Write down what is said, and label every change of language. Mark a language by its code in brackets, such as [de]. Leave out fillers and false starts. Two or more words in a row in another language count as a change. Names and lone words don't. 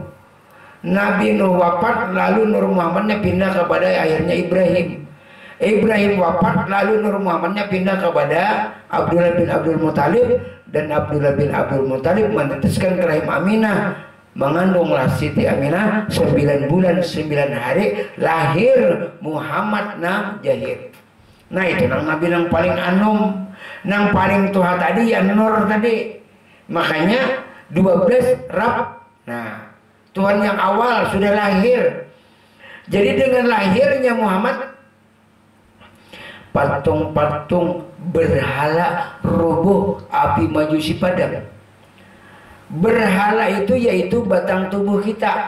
[id] Nabi Nuh wafat, lalu Nur Muhammadnya pindah kepada akhirnya Ibrahim. Ibrahim wafat, lalu Nur Muhammadnya pindah kepada Abdullah bin Abdul Muthalib. Dan Abdullah bin Abdul Muthalib menetaskan ke rahim Aminah. Mengandunglah Siti Aminah 9 bulan 9 hari, lahir Muhammad nam jahir. [bjn] Nah, itu nang Nabi yang paling anum, nang paling tua tadi ya Nur tadi. [id] Makanya 12 Rab. Nah, Tuhan yang awal sudah lahir. Jadi dengan lahirnya Muhammad, patung-patung berhala roboh, api majusi padam. Berhala itu yaitu batang tubuh kita.